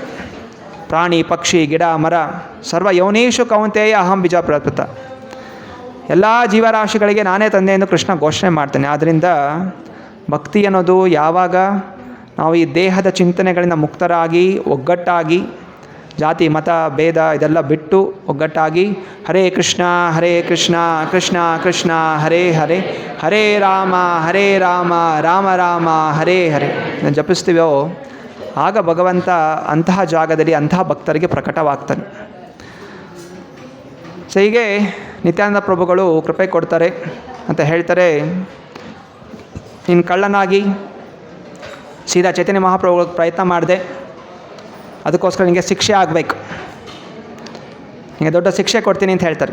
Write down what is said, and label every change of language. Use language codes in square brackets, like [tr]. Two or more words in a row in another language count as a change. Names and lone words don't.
[kn] ಪ್ರಾಣಿ ಪಕ್ಷಿ ಗಿಡ ಮರ [sa] ಸರ್ವ ಯೋನೀಶು ಕೌಂತೆಯ ಅಹಂ ಬೀಜ ಪ್ರಕೃತ. [kn] ಎಲ್ಲ ಜೀವರಾಶಿಗಳಿಗೆ ನಾನೇ ತಂದೆ ಎಂದು ಕೃಷ್ಣ ಘೋಷಣೆ ಮಾಡ್ತಾನೆ. ಆದ್ದರಿಂದ ಭಕ್ತಿ ಅನ್ನೋದು ಯಾವಾಗ ನಾವು ಈ ದೇಹದ ಚಿಂತನೆಗಳಿಂದ ಮುಕ್ತರಾಗಿ ಒಗ್ಗಟ್ಟಾಗಿ ಜಾತಿ ಮತ ಭೇದ ಇದೆಲ್ಲ ಬಿಟ್ಟು ಒಗ್ಗಟ್ಟಾಗಿ [sa] ಹರೇ ಕೃಷ್ಣ ಕೃಷ್ಣ ಕೃಷ್ಣ ಹರೇ ಹರೇ, ಹರೇ ರಾಮ ರಾಮ ರಾಮ ಹರೇ ಹರೇ [kn] ಜಪಿಸ್ತೀವೋ ಆಗ ಭಗವಂತ ಅಂತಹ ಜಾಗದಲ್ಲಿ ಅಂತಹ ಭಕ್ತರಿಗೆ ಪ್ರಕಟವಾಗ್ತಾನೆ. ಸೊ ಹೀಗೆ ನಿತ್ಯಾನಂದ ಪ್ರಭುಗಳು ಕೃಪೆ ಕೊಡ್ತಾರೆ ಅಂತ ಹೇಳ್ತಾರೆ. ನೀನು ಕಳ್ಳನಾಗಿ ಸೀದಾ ಚೈತನ್ಯ ಮಹಾಪ್ರಭುಗಳಿಗೆ ಪ್ರಯತ್ನ ಮಾಡಿದೆ, ಅದಕ್ಕೋಸ್ಕರ ನಿನಗೆ ಶಿಕ್ಷೆ ಆಗಬೇಕು, ನಿಮಗೆ ದೊಡ್ಡ ಶಿಕ್ಷೆ ಕೊಡ್ತೀನಿ ಅಂತ ಹೇಳ್ತಾರೆ.